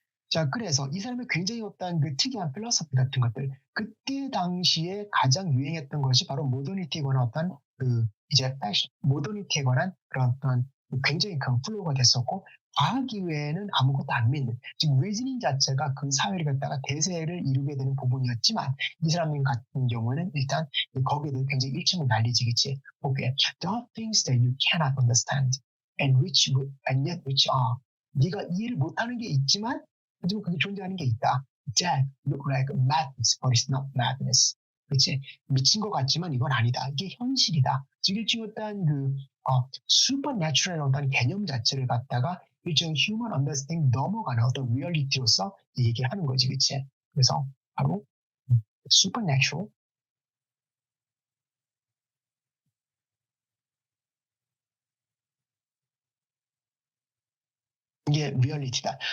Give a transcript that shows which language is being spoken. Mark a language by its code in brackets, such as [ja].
[ko] 자, 그래서 이 사람의 굉장히 어떤 그 특이한 필로소피 같은 것들, 그때 당시에 가장 유행했던 것이 바로 모더니티에 관한 어떤 그 이제 패션, 모더니티에 관한 그런 어떤 굉장히 큰 플로우가 됐었고, 과학 이외에는 아무것도 안 믿는, 지금 리즈닝 자체가 그 사회를 갖다가 대세를 이루게 되는 부분이었지만, 이 사람 같은 경우는 일단 거기에도 굉장히 일침을 날리지겠지. 보기에 [en] there are things that you cannot understand and yet which are, [ko] 네가 이해를 못하는 게 있지만 하지만 그게 존재하는 게 있다. [en] That look like madness, but it's not madness. [ko] 그치? 미친 것 같지만 이건 아니다. 이게 현실이다. 즉 일종의 어떤 그 슈퍼내추럴 어떤 개념 자체를 갖다가 일종의 휴먼 언더스탠딩 넘어가는 어떤 리얼리티로서 얘기를 하는 거지, 그치? 그래서 바로 슈퍼내추럴, 이게 리얼리티다.